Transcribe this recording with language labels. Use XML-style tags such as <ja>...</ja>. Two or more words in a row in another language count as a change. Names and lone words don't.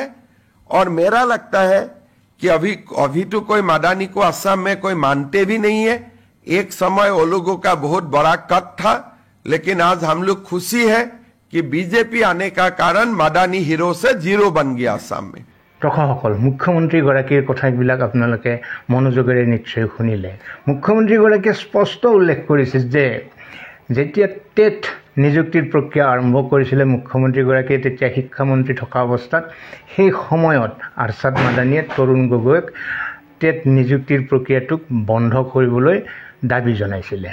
<hi>और मेरा लगता है कि अभी तो कोई मादानी को असम में कोई मानते भी नहीं है। एक समय वो लोगों का बहुत बड़ा कट था, लेकिन आज हम लोग खुशी है कि बीजेपी आने का कारण मादानी हिरो से जीरो बन गया असम में।</hi> <as>দৰ্শকসকল, মুখ্যমন্ত্ৰীগৰাকীৰ কথাবিলাক আপোনালোকে মনোযোগেৰে নিশ্চয় শুনিলে। মুখ্যমন্ত্ৰীগৰাকীয়ে স্পষ্ট উল্লেখ কৰিছে যে যেতিয়া টেট নিযুক্তিৰ প্ৰক্ৰিয়া আৰম্ভ কৰিছিলে মুখ্যমন্ত্ৰীগৰাকীয়ে তেতিয়া শিক্ষামন্ত্ৰী থকা অৱস্থাত সেই সময়ত আৰছাদ মাদানীয়ে তৰুণ গগৈক টেট নিযুক্তিৰ প্ৰক্ৰিয়াটোক বন্ধ কৰিবলৈ দাবী জনাইছিলে।</as>